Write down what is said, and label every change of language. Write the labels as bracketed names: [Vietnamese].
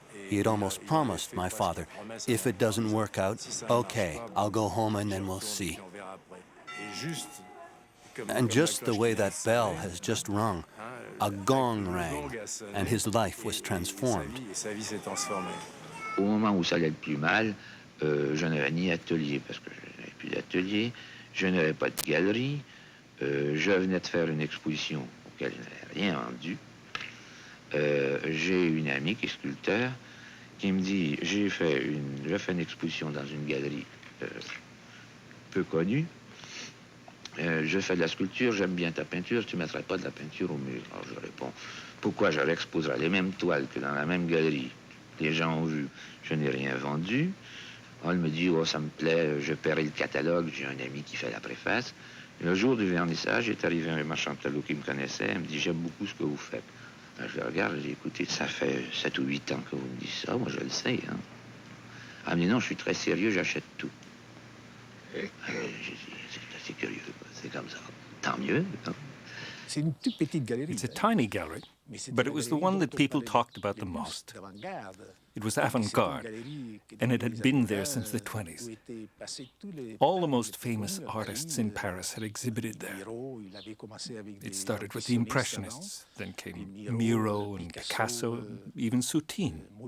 [English] He had almost promised my father, if it doesn't work out, okay, I'll go home and then we'll see. And just the way that bell has just rung, a gong rang, and his life was transformed. [French] Au moment où ça allait le plus mal, je n'avais ni atelier, parce que je n'avais plus d'atelier, je n'avais pas de galerie, je venais de faire une exposition auquel je n'avais rien vendu. J'ai une amie qui est sculpteur, qui me dit, j'ai fait une exposition dans une galerie peu connue, je fais de la sculpture, j'aime bien ta peinture, tu ne mettrais pas de la peinture au mur. Alors je réponds, pourquoi je réexposerais les mêmes toiles que dans la même galerie? Les gens ont vu, je n'ai rien vendu. Elle me dit, oh ça me plaît, je paierai le catalogue, j'ai un ami qui fait la préface. Et le jour du vernissage, est arrivé un marchand de tableaux qui me connaissait, elle me dit, j'aime beaucoup ce que vous faites. Alors, je le regarde, je dis, écoutez, ça fait 7 ou 8 ans que vous me dites ça, moi je le sais. Hein. Elle me dit, non, je suis très sérieux, j'achète tout. J'ai dit, c'est curieux, c'est comme ça. Tant mieux. Hein. [English] It's a tiny gallery, but it was the one that people talked about the most. It was avant-garde, and it had been there since the 20s. All the most famous artists in Paris had exhibited there. It started with the Impressionists, then came Miro and Picasso, even Soutine.